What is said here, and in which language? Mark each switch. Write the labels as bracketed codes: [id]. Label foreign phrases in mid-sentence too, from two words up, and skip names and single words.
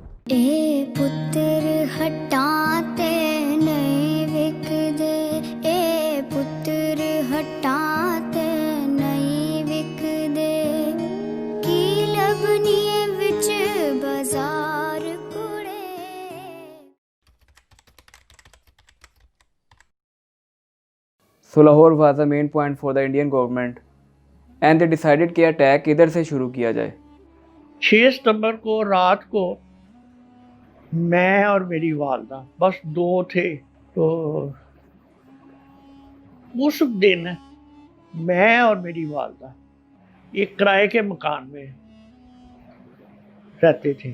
[pa] اے پتر ہٹاتے نہیں وکدے، اے پتر ہٹاتے نہیں وکدے، کی لبنی وچ بازار کڑے۔ [en] So Lahore was the main point for the Indian government and they decided [ur] کہ اٹیک ادھر سے شروع کیا جائے۔ 6 ستمبر کو رات کو میں اور میری والدہ بس 2 تھے، تو اس دن میں اور میری والدہ ایک کرائے کے مکان میں رہتے تھے۔